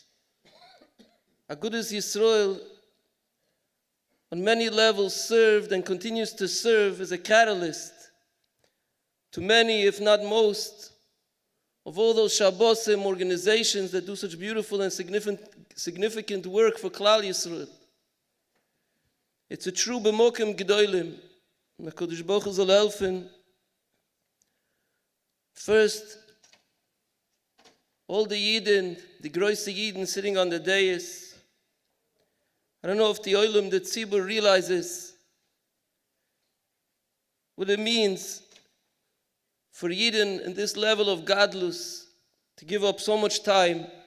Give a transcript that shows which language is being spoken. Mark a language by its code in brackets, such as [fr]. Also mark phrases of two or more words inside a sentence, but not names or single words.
[en] Agudath Yisrael on many levels served and continues to serve as a catalyst to many, if not most, of all those Shabbosim organizations that do such beautiful and significant work for [he] Klal Yisrael. [en] It's a true [he] b'mokim gedolim. HaKadosh Baruch Hu [yi] soll helfen. [en] First, all the Yidden, the [yi] große Yidden [en] sitting on the dais. I don't know if the Oilum, the Tzibur, realizes what it means for Yidden in this level of Gadlus to give up so much time.